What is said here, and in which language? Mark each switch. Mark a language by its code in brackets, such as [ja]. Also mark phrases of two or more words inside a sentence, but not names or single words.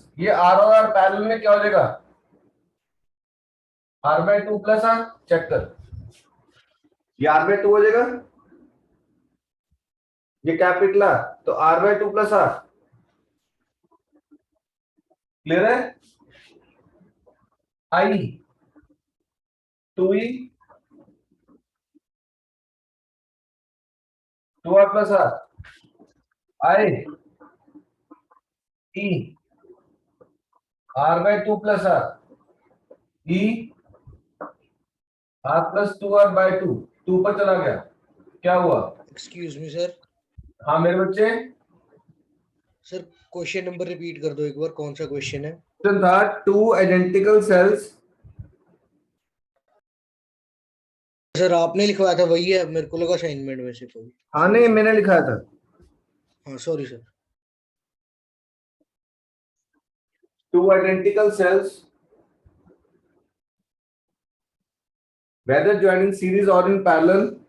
[hi] ये R और R पैरेलल में क्या हो जाएगा? R/2 प्लस R. चेक कर. ये R/2 हो जाएगा, ये कैपिटल R, तो R/2 प्लस R. क्लियर है? [en] I 2E 2R plus R. I E R/2 plus R. E R plus 2R/2. [hi] 2 पर चला गया. क्या हुआ? [en] excuse me sir. [hi] हाँ मेरे बच्चे. सर [en] question number repeat [hi] कर दो एक बार. कौन सा क्वेश्चन है? क्वेश्चन था [en] two identical cells. [hi] सर आपने लिखवाया था वही है, मेरे को लगा असाइनमेंट में से कोई. हाँ नहीं मैंने लिखाया था. हाँ [en] sorry sir. two identical cells whether joined in series or in parallel